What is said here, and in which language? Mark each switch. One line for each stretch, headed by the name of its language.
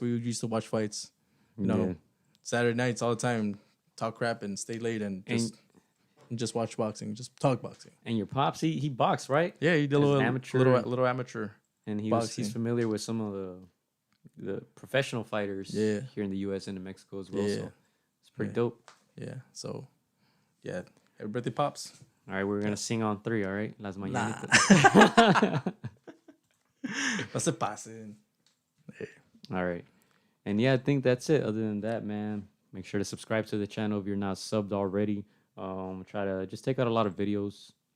English: We used to watch fights, you know, Saturday nights all the time, talk crap and stay late and just watch boxing, just talk boxing. And your pops, he boxed, right? Yeah, he did a little amateur, and he's familiar with some of the professional fighters here in the U.S. and in Mexico as well. So it's pretty dope. Yeah. So yeah, happy birthday, pops. All right, we're gonna sing on 3. All right, las mañanitas.
Spanish: No se pasen.
English: All right, and yeah, I think that's it. Other than that, man, make sure to subscribe to the channel if you're not subbed already. Try to just take out a lot of videos.